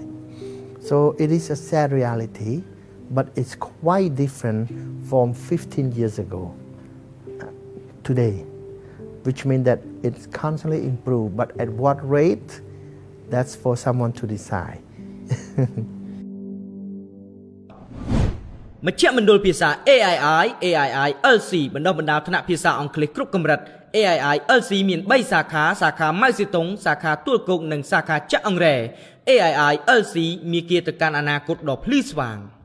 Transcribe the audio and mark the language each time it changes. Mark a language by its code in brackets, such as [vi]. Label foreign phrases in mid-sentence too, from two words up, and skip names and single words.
[en] So it is a sad reality, but it's quite different from 15 years ago today, which means that it's constantly improved. But at what rate, that's for someone to decide. [km] មជ្ឈមណ្ឌលភាសា AII LC បណ្ដុះបណ្ដាលថ្នាក់ភាសាអង់គ្លេសគ្រប់កម្រិត AII LC មាន 3 សាខាសាខាម៉ៅសេតុងសាខាទួលគោកនិងសាខាចាក់អង្រែ AII LC មានគៀទៅកាន់អនាគតដ៏ភ្លឺស្វាង